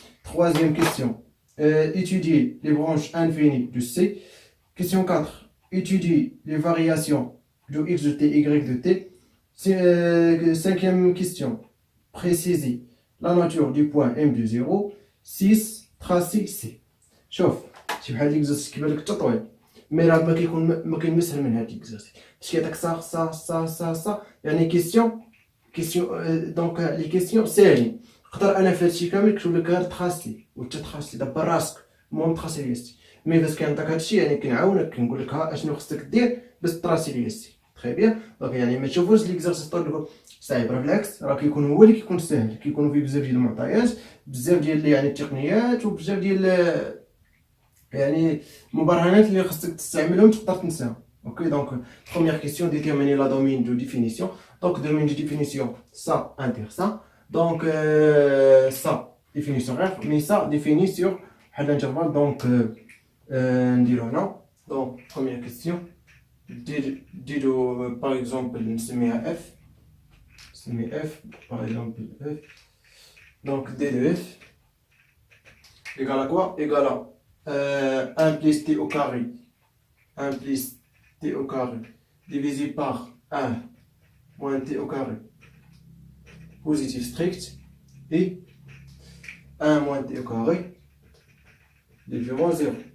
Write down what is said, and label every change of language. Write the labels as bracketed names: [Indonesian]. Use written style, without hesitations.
[French] Troisième question, étudier les branches infinies de C. Question 4, étudier les variations de x de t, y de t. Cinquième question, préciser la nature du point M de 0. 6, tracer C. [Arabic] شوف شي بحال ليكزرسيس كيبان لك حتى طويل مي راه ما كاين مسهل من هاد ليكزرسيس باش كيعطيك صا يعني كيسيون دونك لي كيسيون ساهلين نقدر انا في هادشي كامل نكتب لك غير تراسي وانت تراسي دابا راسك المهم تراسي ليستي مي باش كيعطيك هادشي يعني كنعاونك كنقول لك ها اشنو خصك دير باش تراسي ليستي تري بيان دونك يعني ما تشوفوش ليكزرسيس طول صعيب راه بالعكس راه كيكون هو اللي كيكون ساهل كيكونوا فيه بزاف ديال المعطيات بزاف ديال يعني التقنيات وبزاف ديال يعني مبرهنات اللي خصك تستعملهم تقدر تنساهم. [French] Ok, donc première question, déterminer la domaine de définition. Donc domaine de définition, ça inter ça. Donc ça définition R, mais ça définit sur l'intervalle. [Arabic] Donc نديرو هنا. [French] Donc première question, [Arabic] ديرو [French] par exemple [Arabic] نسميها [French] F. [Arabic] نسمي [French] F par exemple F. Donc D de F égale à quoi? Égale à 1 plus t au carré, 1 plus t au carré, divisé par 1 moins t au carré, positif strict, et 1 moins t au carré, différent 0.